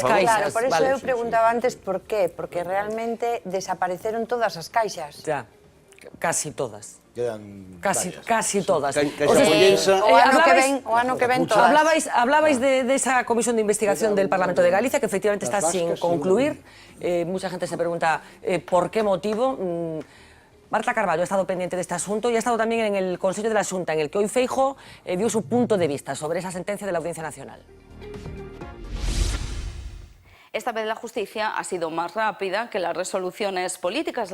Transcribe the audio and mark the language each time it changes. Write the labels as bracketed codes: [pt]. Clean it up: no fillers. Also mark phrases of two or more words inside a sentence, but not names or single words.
[gl] Claro, por eso eu preguntaba antes por qué, porque realmente desapareceron todas as caixas. [es] Ya, casi todas. Quedan casi todas. [gl] O ano que ven todas. [es] Hablabais de esa comisión de investigación del Parlamento de Galicia, que efectivamente está sin concluir. Mucha gente se pregunta por qué motivo. Marta Carballo ha estado pendiente de este asunto y ha estado también en el Consejo de la Xunta, en el que hoy Feijóo dio su punto de vista sobre esa sentencia de la Audiencia Nacional. Esta vez la justicia ha sido más rápida que las resoluciones políticas.